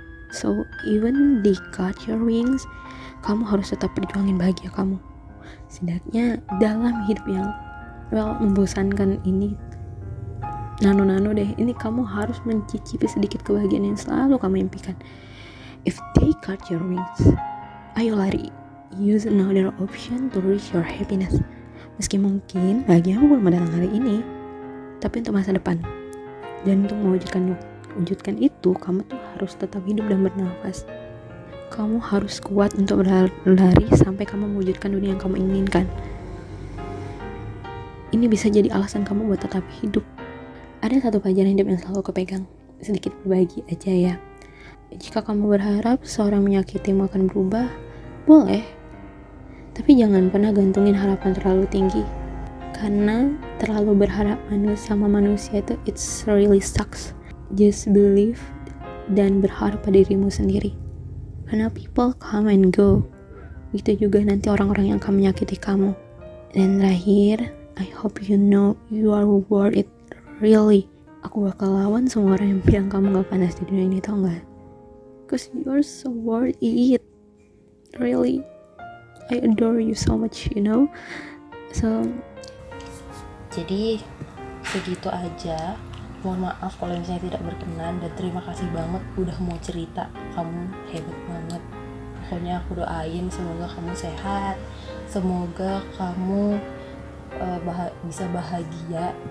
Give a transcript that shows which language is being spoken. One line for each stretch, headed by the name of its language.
English: So even they cut your wings,
Indonesian: kamu harus tetap perjuangin bahagia kamu. Setidaknya dalam hidup yang membosankan ini, nano deh, ini kamu harus mencicipi sedikit kebahagiaan yang selalu kamu impikan.
English: If they cut your wings,
Indonesian: ayo lari,
English: use another option to reach your happiness.
Indonesian: Meski mungkin bahagiamu belum datang hari ini, tapi untuk masa depan. Dan untuk mewujudkan itu, kamu tuh harus tetap hidup dan bernafas. Kamu harus kuat untuk berlari sampai kamu mewujudkan dunia yang kamu inginkan. Ini bisa jadi alasan kamu buat tetap hidup. Ada satu pelajaran hidup yang selalu aku pegang, sedikit berbagi aja ya. Jika kamu berharap seorang menyakitimu akan berubah, boleh. Tapi jangan pernah gantungin harapan terlalu tinggi. Karena terlalu berharap sama manusia itu
English: it's really sucks. Just believe
Indonesian: dan berharap pada dirimu sendiri. Karena
English: people come and go.
Indonesian: Begitu juga nanti orang-orang yang akan menyakiti kamu. Dan terakhir,
English: I hope you know you are worth it. Really.
Indonesian: Aku bakal lawan semua orang yang bilang kamu gak panas di dunia ini, tau gak?
English: Because you are so worth it. Really. I adore you so much, you know. So
Indonesian: Jadi segitu aja. Mohon maaf kalau misalnya tidak berkenan, dan terima kasih banget udah mau cerita. Kamu hebat banget. Pokoknya aku doain semoga kamu sehat, semoga kamu bisa bahagia.